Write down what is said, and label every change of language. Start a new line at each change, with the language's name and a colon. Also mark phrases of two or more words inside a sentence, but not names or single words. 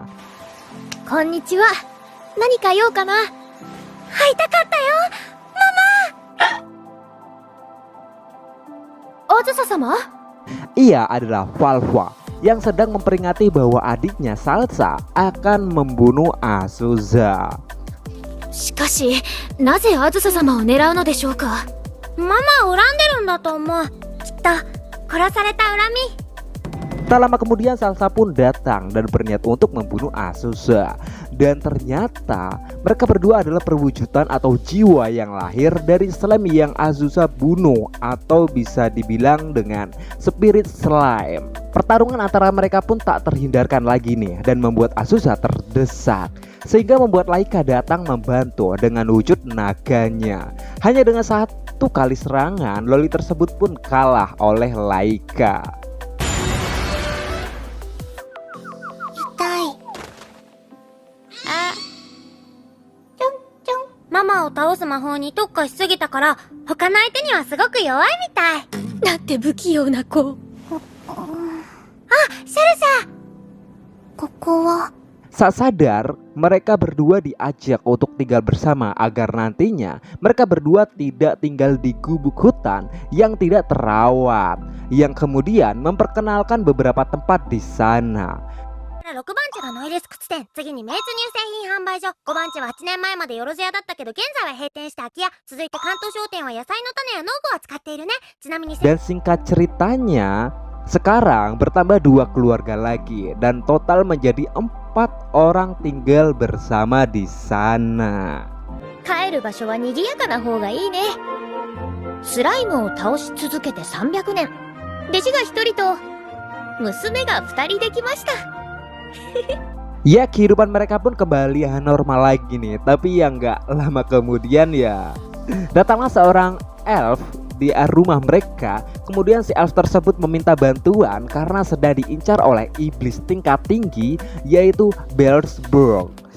Japanese: こんにちは。何か用かな? 会いたかったよ、ママ。アズサ様?
Indonesian: Ia adalah Valva yang sedang memperingati bahwa adiknya Salsa akan membunuh Azusa.
Japanese: しかし、なぜあずさ様を狙うのでしょうか。ママを恨んでるんだと思う。きっと殺された恨み。
Indonesian: Tak lama kemudian Salsa pun datang dan berniat untuk membunuh Azusa. Dan ternyata mereka berdua adalah perwujudan atau jiwa yang lahir dari slime yang Azusa bunuh, atau bisa dibilang dengan spirit slime. Pertarungan antara mereka pun tak terhindarkan lagi nih, dan membuat Azusa terdesak, sehingga membuat Laika datang membantu dengan wujud naganya. Hanya dengan satu kali serangan, loli tersebut pun kalah oleh Laika.
Japanese: ママを倒す魔法に特化しすぎたから他の相手にはすごく弱いみたい。なんて不器用な子。あ、シャルシャ。ここは
Indonesian: Saat sadar, mereka berdua diajak untuk tinggal bersama agar nantinya mereka berdua tidak tinggal di gubuk hutan yang tidak terawat, yang kemudian memperkenalkan beberapa tempat di sana.
Japanese: 6 番地がノイレス靴店、次に命中乳製品販売所、5番地は8年前までよろず屋だったけど現在は閉店した空き家、続いて関東商店は野菜の種や農具を扱っているね。ちなみに
Indonesian: Dan singkat ceritanya, sekarang bertambah 2 keluarga lagi dan total menjadi 4 orang tinggal bersama di sana.
Japanese: 帰る場所は賑やかな方がいいね。スライムを倒し続けて300年、弟子が1人と娘が2人できました。
Indonesian: Ya, kehidupan mereka pun kembali normal lagi nih. Tapi yang gak lama kemudian ya datanglah seorang elf di rumah mereka. Kemudian si elf tersebut meminta bantuan karena sedang diincar oleh iblis tingkat tinggi, yaitu Beelzebub.